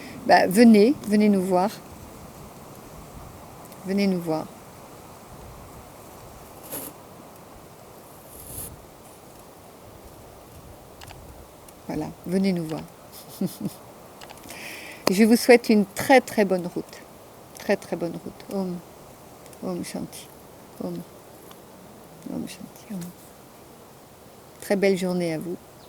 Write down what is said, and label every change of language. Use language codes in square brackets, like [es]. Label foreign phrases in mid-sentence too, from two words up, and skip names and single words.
[fr] bah, venez nous voir. Venez nous voir. Voilà, venez nous voir. Je vous souhaite une très très bonne route. Très très bonne route. [sa] ओम्। ओम् शान्ति। ओम्. ओम् शान्ति। ओम्. [fr] Très belle journée à vous.